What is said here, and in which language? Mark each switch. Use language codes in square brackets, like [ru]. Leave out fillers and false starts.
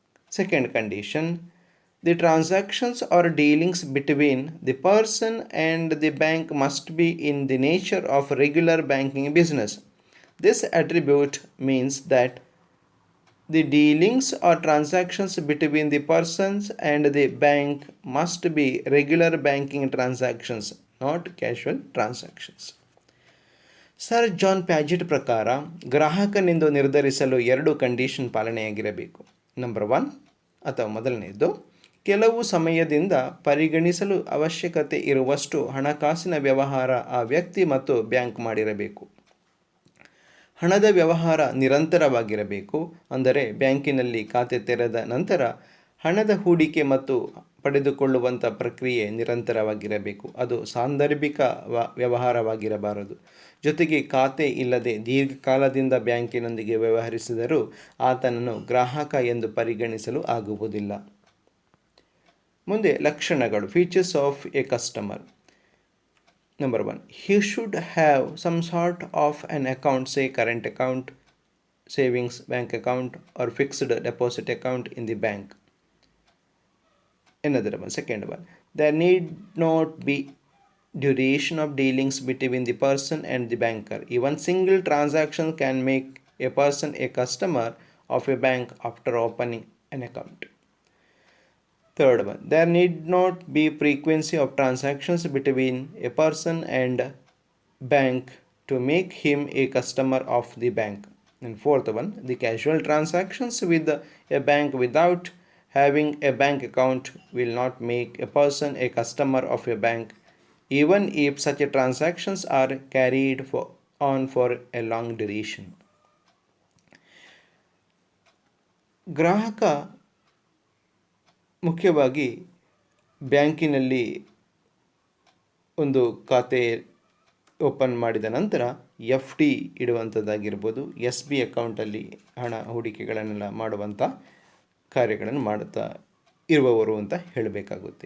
[en] Second condition, the transactions or dealings between the person and the bank must be in the nature of regular banking business. This attribute means that the dealings or transactions between the persons and the bank must be regular banking transactions, not casual transactions. [kn] Sir John ಪ್ಯಾಜೆಟ್ ಪ್ರಕಾರ ಗ್ರಾಹಕನೆಂದು ನಿರ್ಧರಿಸಲು ಎರಡು condition ಪಾಲನೆಯಾಗಿರಬೇಕು. Number 1 ಅಥವಾ ಮೊದಲನೆಯದು, ಕೆಲವು ಸಮಯದಿಂದ ಪರಿಗಣಿಸಲು ಅವಶ್ಯಕತೆ ಇರುವಷ್ಟು ಹಣಕಾಸಿನ ವ್ಯವಹಾರ ಆ ವ್ಯಕ್ತಿ ಮತ್ತು ಬ್ಯಾಂಕ್ ಮಾಡಿರಬೇಕು. ಹಣದ ವ್ಯವಹಾರ ನಿರಂತರವಾಗಿರಬೇಕು. ಅಂದರೆ ಬ್ಯಾಂಕಿನಲ್ಲಿ ಖಾತೆ ತೆರೆದ ನಂತರ ಹಣದ ಹೂಡಿಕೆ ಮತ್ತು ಪಡೆದುಕೊಳ್ಳುವಂಥ ಪ್ರಕ್ರಿಯೆ ನಿರಂತರವಾಗಿರಬೇಕು. ಅದು ಸಾಂದರ್ಭಿಕ ವ್ಯವಹಾರವಾಗಿರಬಾರದು. ಜೊತೆಗೆ ಖಾತೆ ಇಲ್ಲದೆ ದೀರ್ಘಕಾಲದಿಂದ ಬ್ಯಾಂಕಿನೊಂದಿಗೆ ವ್ಯವಹರಿಸಿದರೂ ಆತನನ್ನು ಗ್ರಾಹಕ ಎಂದು ಪರಿಗಣಿಸಲು ಆಗುವುದಿಲ್ಲ. ಮುಂದೆ ಲಕ್ಷಣಗಳು, [en] Features of a customer. Number 1, he should have some sort of an account, say current account, savings bank account, or fixed deposit account in the bank. Another one, second one, there need not be duration of dealings between the person and the banker. Even single transaction can make a person a customer of a bank after opening an account. Third one, there need not be frequency of transactions between a person and bank to make him a customer of the bank. And fourth one, the casual transactions with a bank without having a bank account will not make a person a customer of a bank, even if such transactions are carried on for a long duration. [kn] ಗ್ರಾಹಕ ಮುಖ್ಯವಾಗಿ ಬ್ಯಾಂಕಿನಲ್ಲಿ ಒಂದು ಖಾತೆ open ಮಾಡಿದ ನಂತರ F D ಇಡುವಂಥದ್ದಾಗಿರ್ಬೋದು, S B ಅಕೌಂಟಲ್ಲಿ ಹಣ ಹೂಡಿಕೆಗಳನ್ನೆಲ್ಲ ಮಾಡುವಂಥ ಕಾರ್ಯಗಳನ್ನು ಮಾಡುತ್ತಾ ಇರುವವರು ಅಂತ ಹೇಳಬೇಕಾಗುತ್ತೆ.